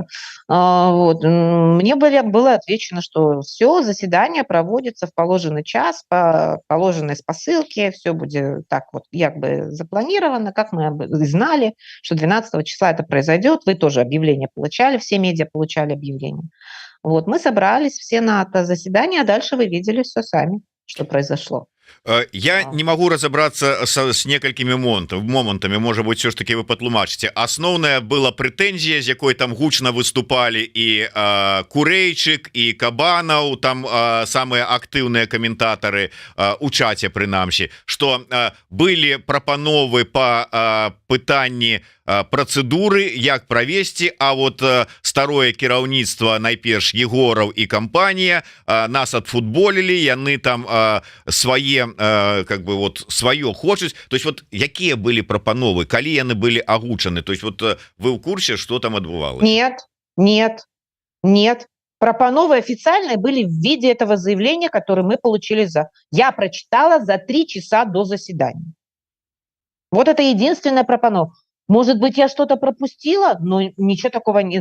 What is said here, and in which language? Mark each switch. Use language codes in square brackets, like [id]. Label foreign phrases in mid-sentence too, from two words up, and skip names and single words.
[ru] Вот, мне было отвечено, что все, заседание проводится в положенный час, по положенной спосылке, все будет так вот как бы запланировано, как мы знали, что 12 числа это произойдет. Вы тоже объявление получали, все медиа получали объявление. Вот, мы собрались все на это заседание, а дальше вы видели все сами, что произошло. Я не могу разобраться с [be] некалькімі момантами. [ru] Может быть, все ж таки вы патлумачыце. [be] Асноўная была прэтэнзія, з якой там гучна выступали і Курэйчык, і Кабанаў, там самыя актыўныя каментатары у чаце, прынамсі, што былі прапановы по пытанні працэдуры, як правесці, а вот старое кіраўніцтва, найперш Егораў і кампанія, нас адфутболілі, яны там свае [ru] как бы вот свое [be] хочуць. [ru] То есть вот [be] якія былі прапановы, калі яны былі агучаны? [ru] То есть вот вы [be] ў курсе, что там адбывалось? [ru] Нет. Прапановы официальные были в виде этого заявления, которое мы получили я прочитала за 3 часа до заседания. Вот это единственная пропанова. Может быть, я что-то пропустила, но ничего такого нет.